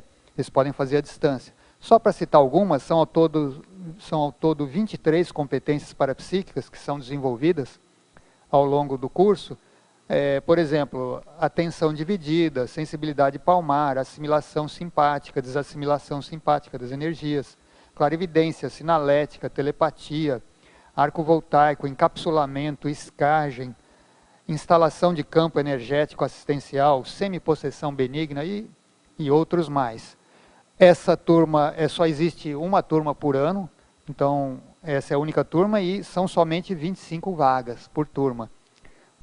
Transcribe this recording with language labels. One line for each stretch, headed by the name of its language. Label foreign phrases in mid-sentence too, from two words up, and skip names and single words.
Portuguese: Eles podem fazer à distância. Só para citar algumas, são ao todo 23 competências parapsíquicas que são desenvolvidas ao longo do curso. Por exemplo, atenção dividida, sensibilidade palmar, assimilação simpática, desassimilação simpática das energias, clarividência, sinalética, telepatia, arco voltaico, encapsulamento, escagem, instalação de campo energético assistencial, semipossessão benigna e outros mais. Essa turma, só existe uma turma por ano, então essa é a única turma e são somente 25 vagas por turma.